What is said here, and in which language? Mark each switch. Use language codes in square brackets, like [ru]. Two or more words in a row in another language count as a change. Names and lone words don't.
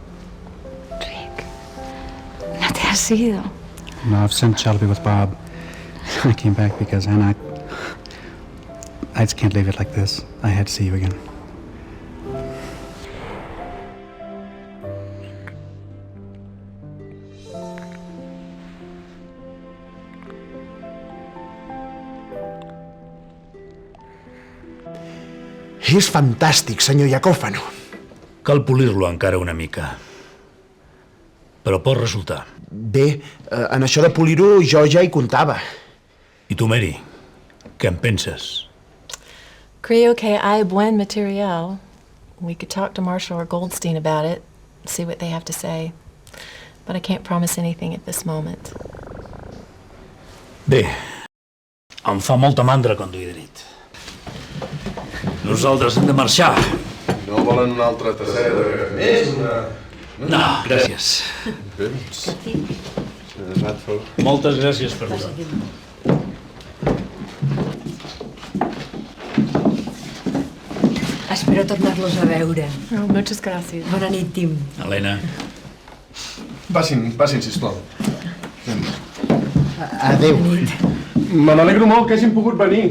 [es] ¿No te has ido? [en] No, I've sent Shelby with Bob. I came back because Anna... I just can't leave it like this. I had to see you again. [ca] És fantàstic, senyor Iacòfano. Cal polir-lo encara una mica. Però pot resultar. Bé, en això de polir-ho jo ja hi comptava. I tu, Mary, què en penses? [es] Creo que hay buen material. [en] We could talk to Marshall or Goldstein about it, see what they have to say. But I can't promise anything at this moment. [ca] Bé, em fa molta mandra conduir de nit. Nosaltres hem de marxar. No volen una altra tasseta més? No, gràcies. Moltes gràcies per tot. Espero tornar-los a veure. [es] Oh, muchas gracias. [ca] Bona nit, Tim. Helena. Passin, sisplau. Adéu. Me n'alegro molt que hagin pogut venir.